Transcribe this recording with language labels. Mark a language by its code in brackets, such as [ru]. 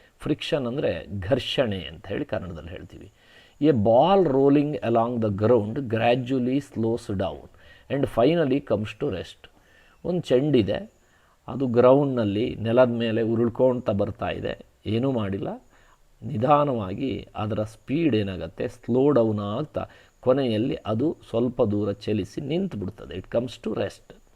[kn] Friction ಅಂದರೆ ಘರ್ಷಣೆ ಅಂತ ಹೇಳಿ ಕನ್ನಡದಲ್ಲಿ ಹೇಳ್ತೀವಿ. [en] A ball rolling along the ground gradually slows down and finally comes to rest. [kn] ಒಂದು ಚೆಂಡಿದೆ, ಅದು ಗ್ರೌಂಡ್ನಲ್ಲಿ ನೆಲದ ಮೇಲೆ ಉರುಳ್ಕೊಳ್ತಾ ಬರ್ತಾ ಇದೆ, ಏನೂ ಮಾಡಿಲ್ಲ, ನಿಧಾನವಾಗಿ ಅದರ ಸ್ಪೀಡ್ ಏನಾಗುತ್ತೆ, ಸ್ಲೋ ಡೌನ್ ಆಗ್ತಾ ಕೊನೆಯಲ್ಲಿ ಅದು ಸ್ವಲ್ಪ ದೂರ ಚಲಿಸಿ ನಿಂತು ಬಿಡ್ತದೆ. [en] It comes to rest.